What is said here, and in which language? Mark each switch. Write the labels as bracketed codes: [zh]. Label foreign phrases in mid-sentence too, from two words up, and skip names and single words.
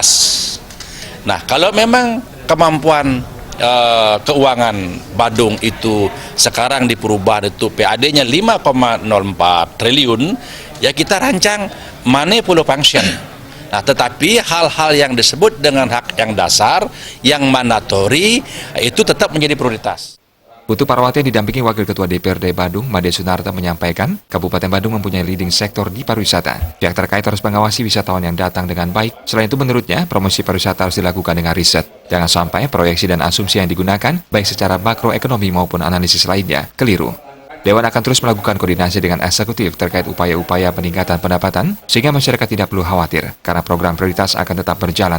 [id] Nah, kalau memang kemampuan keuangan Badung itu sekarang di perubahan itu PAD-nya 5,04 triliun, ya kita rancang [en] money full function. [id] Nah, tetapi hal-hal yang disebut dengan hak yang dasar, yang mandatori, itu tetap menjadi prioritas. Putu Parwata didampingi Wakil Ketua DPRD Badung, Made Sunarta menyampaikan, Kabupaten Badung mempunyai [en] leading sektor [id] di pariwisata. Pihak terkait harus mengawasi wisatawan yang datang dengan baik. Selain itu menurutnya, promosi pariwisata harus dilakukan dengan riset. Jangan sampai proyeksi dan asumsi yang digunakan, baik secara makroekonomi maupun analisis lainnya, keliru. Dewan akan terus melakukan koordinasi dengan eksekutif terkait upaya-upaya peningkatan pendapatan, sehingga masyarakat tidak perlu khawatir, karena program prioritas akan tetap berjalan.